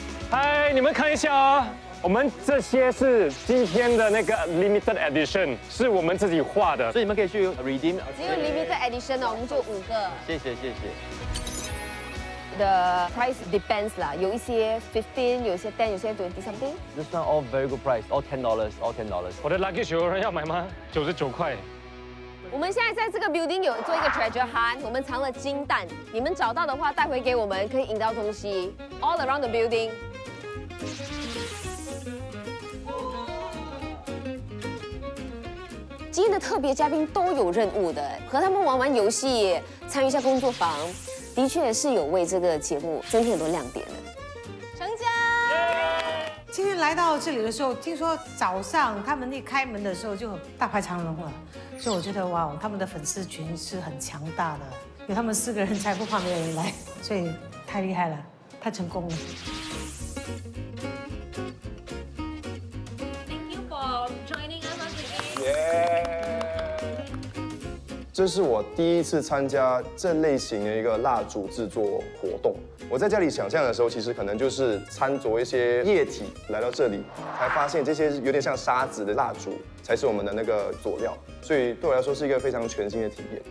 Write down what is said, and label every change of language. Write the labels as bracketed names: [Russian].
[Chinese] 嗨，你们看一下啊，我们这些是今天的那个 limited edition， 是我们自己画的，所以你们可以去 redeem。只有 limited edition 哦，我们就5个。谢谢。 [English] The price depends [Chinese] 啦，有一些15，有些10，有些20 something。 [English] This one all very good price, all $10, all $10. [Chinese] 我的 luggage 有人要买吗？99块。我们现在在这个 building 有做一个 treasure hunt， 我们藏了金蛋，你们找到的话带回给我们，可以赢到东西。 [English] All around the building。 [Chinese] 今天的特别嘉宾都有任务的，和他们玩游戏，参与一下工作坊，的确是有为这个节目增添很多亮点的。成交。今天来到这里的时候，听说早上他们一开门的时候就大排长龙了，所以我觉得哇，他们的粉丝群是很强大的，有他们4个人才不怕没有人来，所以太厉害了，太成功了。 [English] Thank you for joining us again. [Chinese] 这是我第一次参加这类型的一个蜡烛制作活动。我在家里想象的时候，其实可能就是掺着一些液体来到这里，才发现这些有点像沙子的蜡烛才是我们的那个佐料，所以对我来说是一个非常全新的体验。